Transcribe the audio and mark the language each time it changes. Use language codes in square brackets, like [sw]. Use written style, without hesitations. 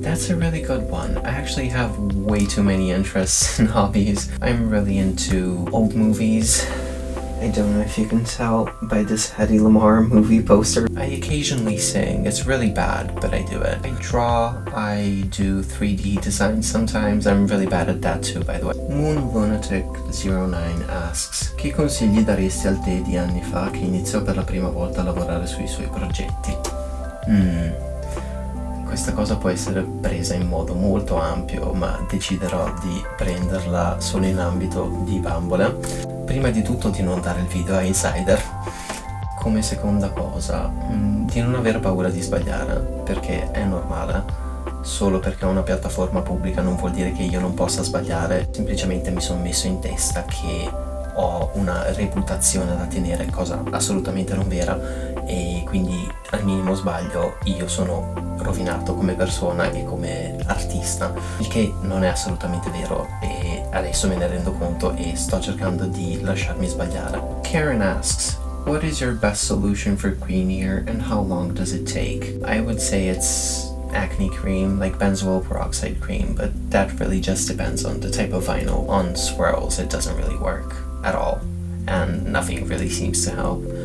[en] That's a really good one. I actually have way too many interests and hobbies. I'm really into old movies. I don't know if you can tell by this Hedy Lamarr movie poster. I occasionally sing. It's really bad, but I do it. I draw, I do 3D design sometimes. I'm really bad at that too, by the way. Moon Lunatic 09 asks, [it] che consigli daresti al te di anni fa che iniziò per la prima volta a lavorare sui suoi progetti? Questa cosa può essere presa in modo molto ampio, ma deciderò di prenderla solo in ambito di bambole. Prima di tutto di non dare il video a insider. Come seconda cosa, di non avere paura di sbagliare, perché è normale. Solo perché ho una piattaforma pubblica non vuol dire che io non possa sbagliare. Semplicemente mi sono messo in testa che ho una reputazione da tenere, cosa assolutamente non vera, e quindi al minimo sbaglio io sono rovinato come persona e come artista, il che non è assolutamente vero, e adesso me ne rendo conto e sto cercando di lasciarmi sbagliare. [en] Karen asks, what is your best solution for green ear and how long does it take? I would say it's acne cream, like benzoyl peroxide cream, but that really just depends on the type of vinyl. On swirls it doesn't really work at all, and nothing really seems to help.